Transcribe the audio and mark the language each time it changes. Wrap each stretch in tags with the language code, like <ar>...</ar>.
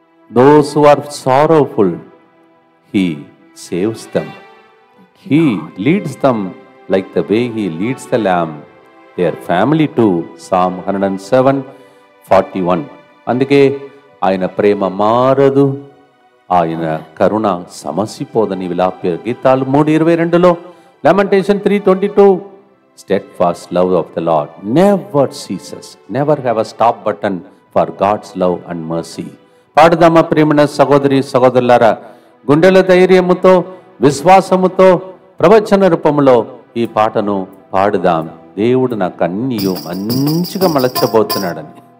<en>Those who are sorrowful, He saves them. He leads them like the way He leads the lamb, their family too. Psalm 107:41.</en> <te>అందుకే ఆయన ప్రేమ మారదు, ఆయన కరుణ సమసిపోదని విలాప్య గీతాలు 3:22.</te> <en>Lamentation 3:22. Steadfast love of the Lord never ceases. Never have a stop button for God's love and mercy.</en> <te>పాడుదామా ప్రేమన సహోదరి సహోదరులారా, గుండెల ధైర్యముతో విశ్వాసముతో ప్రవచన రూపంలో ఈ పాటను పాడుదాం. దేవుడు నాకు అన్నీ మంచిగా మలచబోతున్నాడని.</te>